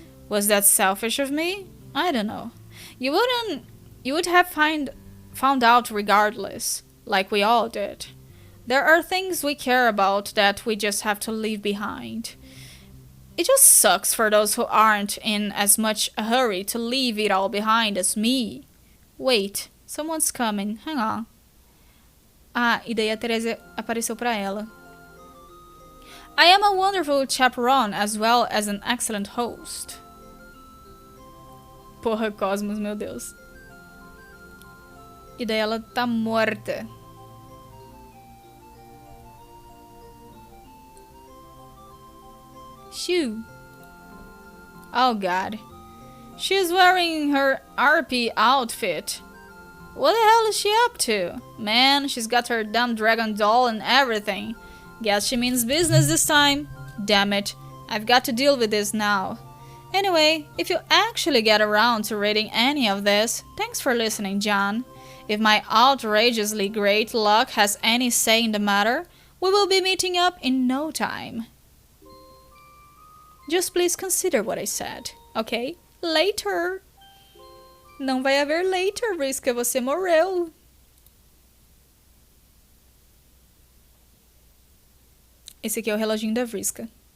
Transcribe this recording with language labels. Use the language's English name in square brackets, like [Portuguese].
[English] Was that selfish of me? I don't know. You would have found out regardless, like we all did. There are things we care about that we just have to leave behind. It just sucks for those who aren't in as much a hurry to leave it all behind as me. Wait, someone's coming. Hang on. [Portuguese] Ah, e daí a Teresa apareceu pra ela. [English] I am a wonderful chaperone as well as an excellent host. [Portuguese] Porra, Cosmos, meu Deus. E daí ela tá morta. [English] Shoo. Oh god. She's wearing her RP outfit. What the hell is she up to? Man, she's got her damn dragon doll and everything. Guess she means business this time. Damn it. I've got to deal with this now. Anyway, if you actually get around to reading any of this, thanks for listening, John. If my outrageously great luck has any say in the matter, we will be meeting up in no time. Just please consider what I said, okay? Later! [Portuguese] Não vai haver later, Vriska, você morreu. Esse aqui é o reloginho da Vriska.